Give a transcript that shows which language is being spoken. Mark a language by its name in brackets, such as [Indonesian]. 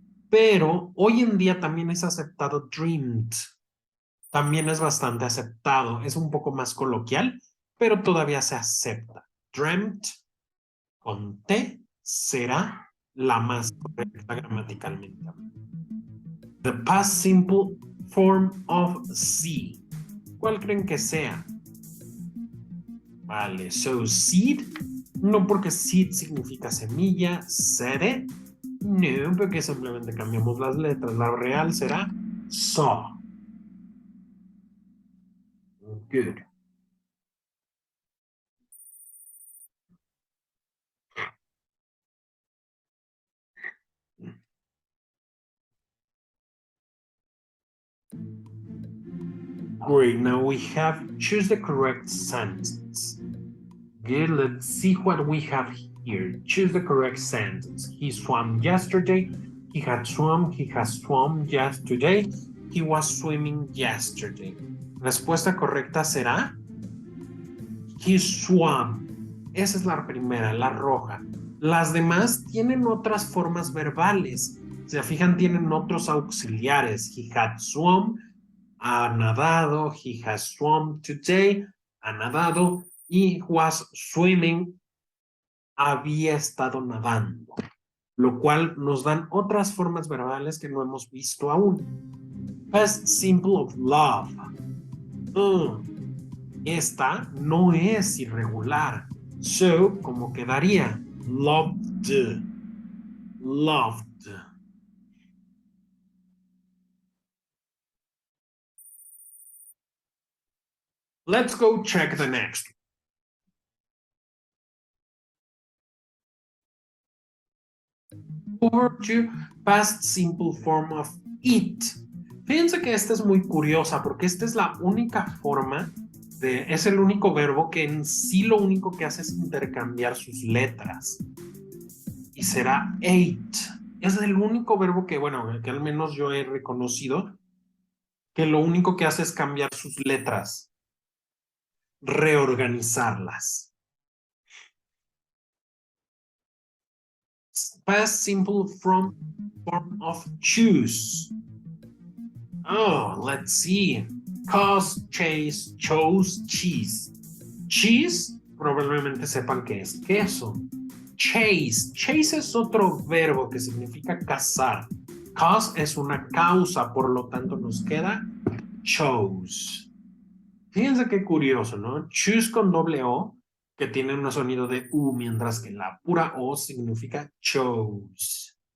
[Spanish] Pero hoy en día también es aceptado dreamed. También es bastante aceptado. Es un poco más coloquial, pero todavía se acepta. Dreamt con T será la más correcta gramaticalmente. [English] The past simple form of C. [Spanish] ¿Cuál creen que sea? Vale, so seed, no porque seed significa semilla, seed, no, porque simplemente cambiamos las letras. La real será saw. [English] Good. Great, now we have choose the correct sentence. Good, let's see what we have here. Choose the correct sentence. He swam yesterday. He had swum. He has swum yesterday. He was swimming yesterday. [Spanish] Respuesta correcta será [English] he swam. [Spanish] Esa es la primera, la roja. Las demás tienen otras formas verbales. Se fijan, tienen otros auxiliares. [English] He had swum, [Spanish] ha nadado. [English] He has swum today, ha nadado. [Spanish] Y [English] was swimming, [Spanish] había estado nadando. Lo cual nos dan otras formas verbales que no hemos visto aún. [English] Past simple of love. [Spanish] Esta no es irregular. So, ¿cómo quedaría? [English] Loved. Loved. Let's go check the next. Over to past simple form of it. [Spanish] Fíjense que esta es muy curiosa porque esta es la única forma es el único verbo que en sí lo único que hace es intercambiar sus letras. Y será ate. Es el único verbo que, bueno, que al menos yo he reconocido que lo único que hace es cambiar sus letras, reorganizarlas. [English] Past simple form of choose. Oh, let's see. Cause, chase, chose, cheese. [Spanish] Cheese, probablemente sepan que es queso. Chase. Chase es otro verbo que significa cazar. Cause es una causa, por lo tanto nos queda chose. Fíjense qué curioso, ¿no? Choose con doble O, que tiene un sonido de U, mientras que la pura O significa chose.